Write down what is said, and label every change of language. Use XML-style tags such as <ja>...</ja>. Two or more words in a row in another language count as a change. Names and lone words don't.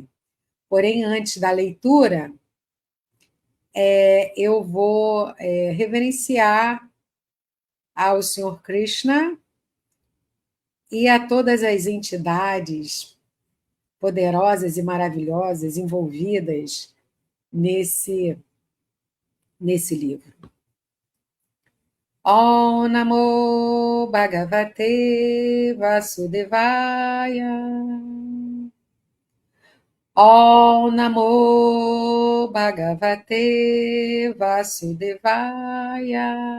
<pt>Porém, antes da leitura, eu vou reverenciar ao Senhor Krishna e a todas as entidades poderosas e maravilhosas envolvidas nesse livro.</pt> <sa>ॐ नमो भगवते वासुदेवाय. ॐ नमो भगवते वासुदेवाय.</sa>